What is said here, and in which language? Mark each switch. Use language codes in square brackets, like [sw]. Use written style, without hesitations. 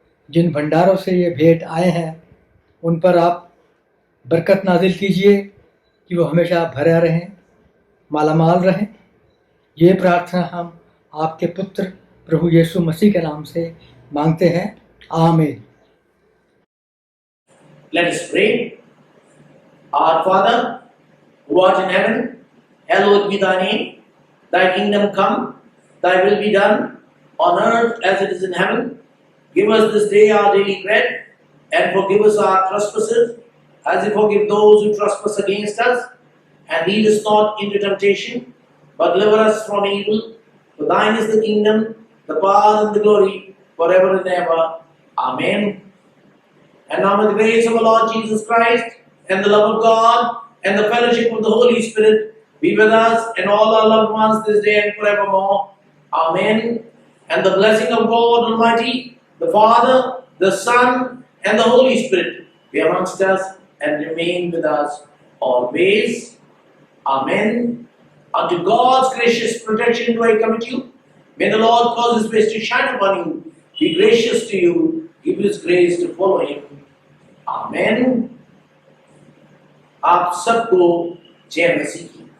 [hi] जिन भंडारों से ये भेंट आए हैं, उन पर आप बरकत नाजिल कीजिए कि वो हमेशा भरे रहें, मालामाल रहें। ये प्रार्थना हम आपके पुत्र प्रभु यीशु मसीह के नाम से मांगते हैं, आमीन। [en] Let us pray. Our Father, who art in heaven, hallowed be thy name. Thy kingdom come, thy will be done, on earth as it is in heaven. Give us this day our daily bread, and forgive us our trespasses, as we forgive those who trespass against us. And lead us not into temptation, but deliver us from evil. For thine is the kingdom, the power, and the glory, forever and ever. Amen. And now may the grace of our Lord Jesus Christ, and the love of God, and the fellowship of the Holy Spirit be with us and all our loved ones this day and forevermore. Amen. And the blessing of God Almighty, the Father, the Son, and the Holy Spirit be amongst us and remain with us always. Amen. Unto God's gracious protection do I commit you. May the Lord cause His face to shine upon you, be gracious to you, give His grace to follow Him. [hi] Amen. आप सबको जय मसीह की।